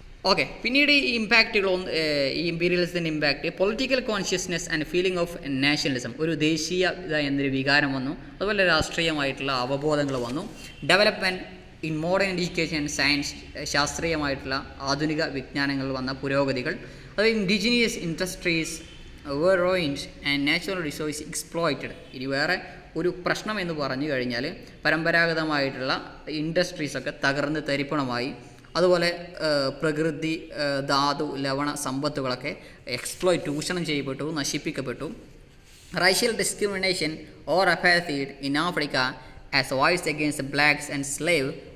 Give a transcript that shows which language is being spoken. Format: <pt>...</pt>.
<ml>Okay, പിന്നീട് ഈ ഇമ്പാക്റ്റുകൾ, ഈ ഇമ്പീരിയലിസത്തിൻ്റെ impact,</ml> <en>political consciousness and feeling of nationalism,</en> <ml>ഒരു ദേശീയത എന്നൊരു വികാരം വന്നു. അതുപോലെ രാഷ്ട്രീയമായിട്ടുള്ള അവബോധങ്ങൾ വന്നു.</ml> <en>development in modern education and science,</en> <ml>ശാസ്ത്രീയമായിട്ടുള്ള ആധുനിക വിജ്ഞാനങ്ങളിൽ വന്ന പുരോഗതികൾ. അത്</ml> <en>Indigenous industries were ruined and natural resources exploited.</en> <ml>ഇനി വേറെ ഒരു പ്രശ്നം എന്ന് പറഞ്ഞു കഴിഞ്ഞാൽ പരമ്പരാഗതമായിട്ടുള്ള ഇൻഡസ്ട്രീസൊക്കെ തകർന്ന് തരിപ്പണമായി. അതുപോലെ പ്രകൃതി, ധാതു, ലവണ സമ്പത്തുകളൊക്കെ ചൂഷണം ചെയ്യപ്പെട്ടു, നശിപ്പിക്കപ്പെട്ടു.</ml> <en>Racial discrimination or apartheid in Africa as voice against blacks and slave.</en>